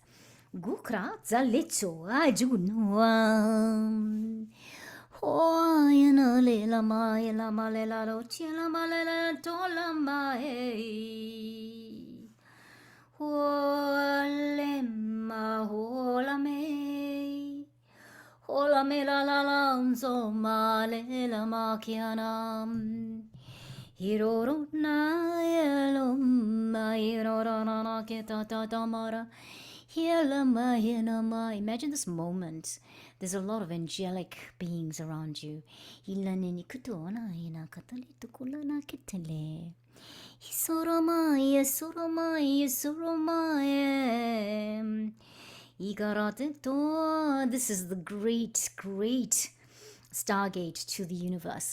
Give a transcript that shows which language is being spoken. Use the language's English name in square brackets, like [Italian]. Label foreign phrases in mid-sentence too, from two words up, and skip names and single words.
[English] Gukra zalitso ajunuam. Oh, you know, lela ma lela ro chela ma lela tola ma hey. Hola me la la la so ma lela ma kianam. Hiroro na yelo ma hiroro na kita ta mara. Imagine this moment. There's a lot of angelic beings around you. This is the great Stargate to the universe.